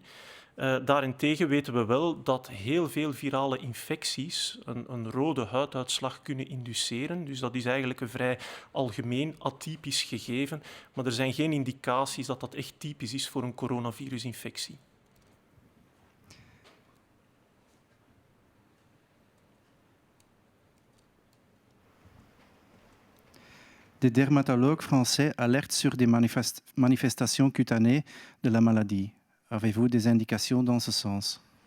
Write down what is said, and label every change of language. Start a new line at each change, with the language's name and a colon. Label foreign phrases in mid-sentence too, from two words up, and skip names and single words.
Dutch: Daarentegen weten we wel dat heel veel virale infecties een rode huiduitslag kunnen induceren. Dus dat is eigenlijk een vrij algemeen atypisch gegeven. Maar er zijn geen indicaties dat dat echt typisch is voor een coronavirusinfectie.
French: Des dermatologues français alertent sur des manifestations cutanées de la maladie. Avez-vous des indications dans ce sens?